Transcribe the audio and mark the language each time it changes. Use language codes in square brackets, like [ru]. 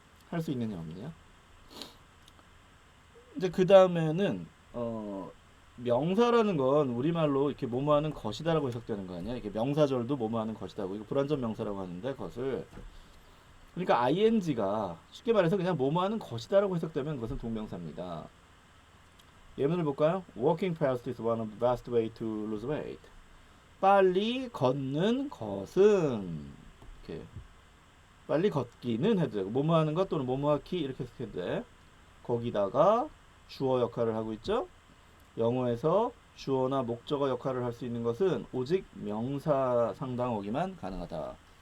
[ko] 할 수 있느냐 없느냐. 이제 그 다음에는 명사라는 건 우리말로 이렇게 뭐뭐하는 것이다라고 해석되는 거 아니야? 이게 명사절도 뭐뭐하는 것이다고. 이거 불완전 명사라고 하는데 그것을 그러니까 ing가 쉽게 말해서 그냥 뭐뭐하는 것이다라고 해석되면 그것은 동명사입니다. 예문을 볼까요? [en] Walking fast is one of the best way to lose weight. [ko] 빨리 걷는 것은 이렇게 빨리 걷기는 해도 되고 뭐뭐하는 것 또는 뭐뭐하기 이렇게 해석해도 돼. 거기다가 주어 역할을 하고 있죠. 영어에서 주어나 목적어 역할을 할 수 있는 것은 오직 명사 상당어기만 가능하다.